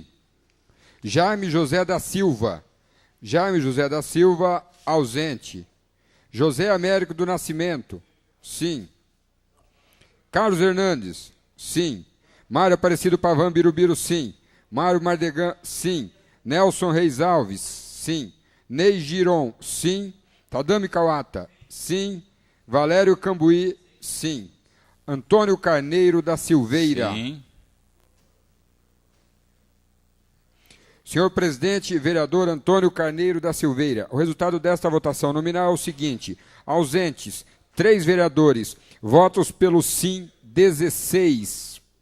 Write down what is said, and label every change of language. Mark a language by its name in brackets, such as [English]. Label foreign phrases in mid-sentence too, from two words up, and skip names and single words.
[Portuguese] Jaime José da Silva, ausente. José Américo do Nascimento, sim. Carlos Hernandes, sim. Mário Aparecido Pavan Birubiru, sim. Mário Mardegan, sim. Nelson Reis Alves, sim. Ney Giron, sim. Tadami Kawata, sim. Valério Cambuí, sim. Antônio Carneiro da Silveira. Sim. Senhor presidente, vereador Antônio Carneiro da Silveira, o resultado desta votação nominal é o seguinte: ausentes, 3 vereadores, votos pelo sim, 16.